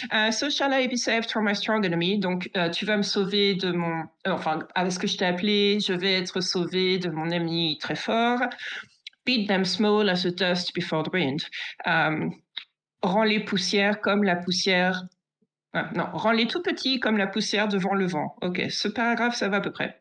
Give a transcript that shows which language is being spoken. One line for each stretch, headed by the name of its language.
English: So shall I be saved from my strong enemy?
French: Donc tu vas me sauver de mon, enfin avec ce que je t'ai appelé, je vais être sauvé de mon ennemi très fort.
English: Beat them small as the dust before the wind.
French: Rends-les poussières comme la poussière. Non, rends-les tout petits comme la poussière devant le vent. Ok, ce paragraphe, ça va à peu près.